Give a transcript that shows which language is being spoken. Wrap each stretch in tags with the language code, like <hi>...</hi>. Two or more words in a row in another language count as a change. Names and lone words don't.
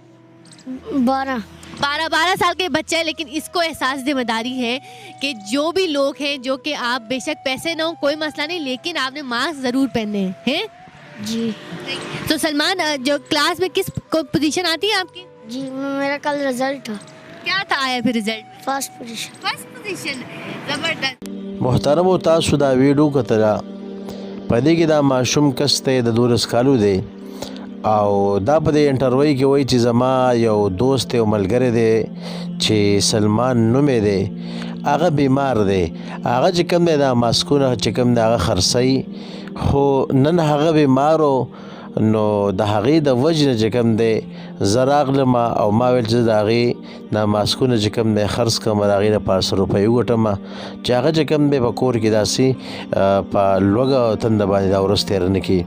<ur>12 سال کے بچہ ہے، لیکن اس کو احساس ذمہ داری ہے کہ جو بھی لوگ ہیں جو کہ آپ بے شک پیسے نہ ہوں کوئی مسئلہ نہیں، لیکن آپ نے ماسک ضرور پہننے ہیں. جی. تو سلمان جو کلاس میں کس پوزیشن آتی ہے آپ کی؟ جی میرا کل رزلٹ تھا. کیا تھا آیا پھر رزلٹ؟</ur> <en>first position.</en> <ur>زبردست.</ur> <ps>محترمو، تاسو دا ویډیو کتله، په دې کې دا ماشوم کس دی د 12 کالو دی او دا په دې انټرویو کې وایي چې زما یو دوست دی او ملګری دی چې سلمان نوم یې دی، هغه بیمار دی. هغه چې کوم دی دا ماسکونه چې کوم دی هغه خرڅوي، خو نن هغه بیمار و، نو د هغې د وجې نه چې کوم دی زه راغلم او ما ویل چې زه د هغې دا ماسکونه چې کوم دی خرڅ کړم، د هغې لپاره 100 روپۍ وګټم چې هغه چې کوم دی په کور کې داسې په لوږه او تنده باندې دا ورځ تېره نه کړي.</ps>